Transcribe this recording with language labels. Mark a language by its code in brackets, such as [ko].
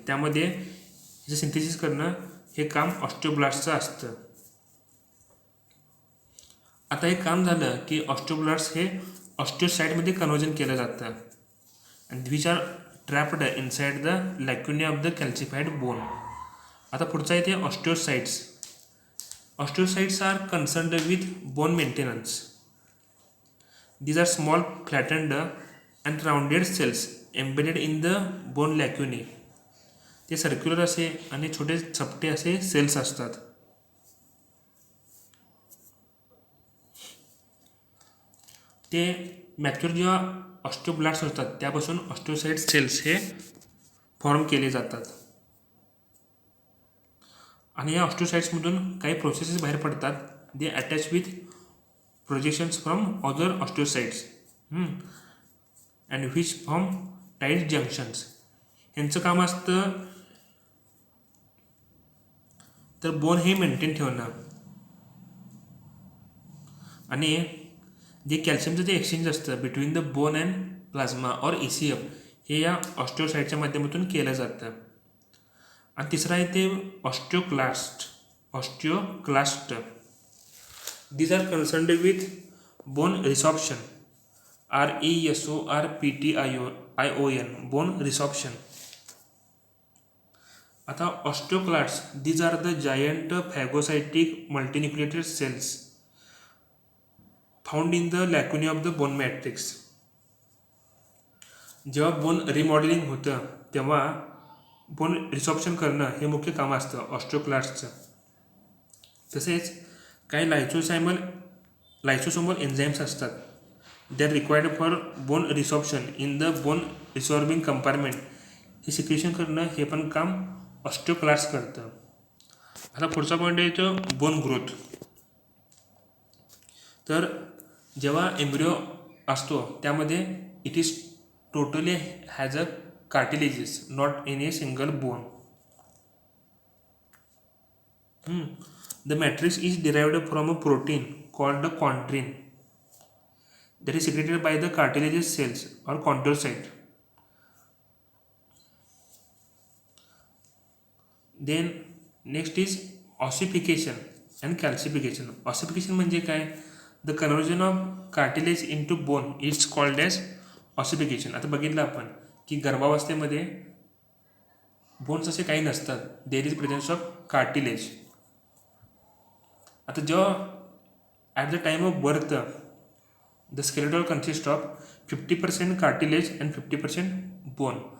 [mr] त्यामध्ये जे सिंथेसिस करणं हे काम ऑस्टिओब्लास्टचं असतं. आता हे काम झालं की ऑस्टिओब्लास्ट हे ऑस्टिओसाइटमध्ये कन्वर्जन केलं जातं [en] And which are trapped inside the lacunae of the calcified bone. [mr] आता पुढचा येते ऑस्टिओसाइट्स. [en] Osteocytes are concerned with bone maintenance. These are small flattened and rounded cells embedded in the bone lacunae. [mr] ते सर्क्युलर असे आणि छोटे चपटे असे सेल्स असतात. ते मॅच्युअर जेव्हा ऑस्टिओब्लास्ट होतात त्यापासून ऑस्टिओसाइट सेल्स हे फॉर्म केले जातात आणि या ऑस्टिओसाइट्समधून काही प्रोसेसेस बाहेर पडतात. [en] They attach with projections from other osteocytes and which form tight junctions. [mr] यांचं काम असतं तर बोन हे मेंटेन ठेवणं आणि जे कॅल्शियमचं जे एक्सचेंज असतं [en] between the bone and plasma or ECM [mr] हे या ऑस्टिओसाइटच्या माध्यमातून केलं जातं. आणि तिसरा आहे ते ऑस्टिओक्लास्ट. [en] These are concerned with bone resorption. RESORPTION. Bone resorption. [mr] आता ऑस्टिओक्लास्ट. [en] These are the giant phagocytic multinucleated cells found in the lacunae of the bone matrix. [mr] जेव्हा बोन रिमॉडेलिंग होतं तेव्हा बोन रिसॉर्प्शन करणं हे मुख्य काम असतं ऑस्टिओक्लास्टचं. तसेच काही लायसोसोमल एन्झाईम्स असतात. [en] They are required for bone resorption in the bone resorbing compartment. [mr] हे सिक्रेशन करणं हे पण काम ऑस्टिओक्लास्ट करतं. आता पुढचा पॉईंट येतो बोन ग्रोथ. तर जेव्हा एम्ब्रिओ असतो त्यामध्ये [en] It is totally has a cartilages not in a single bone. The matrix is derived from a protein called the chondrin that is secreted by the cartilaginous cells or chondrocyte. Then next is ossification and calcification. [mr] Ossification म्हणजे काय? [en] The conversion of cartilage into bone is called as ossification. [mr] आता बघितलं आपण की गर्भावस्थेमध्ये bones असे काही नसतात. [en] There is presence of cartilage. [mr] आता जेव्हा [en] At the time of birth the skeletal consist of 50% cartilage and 50% bone.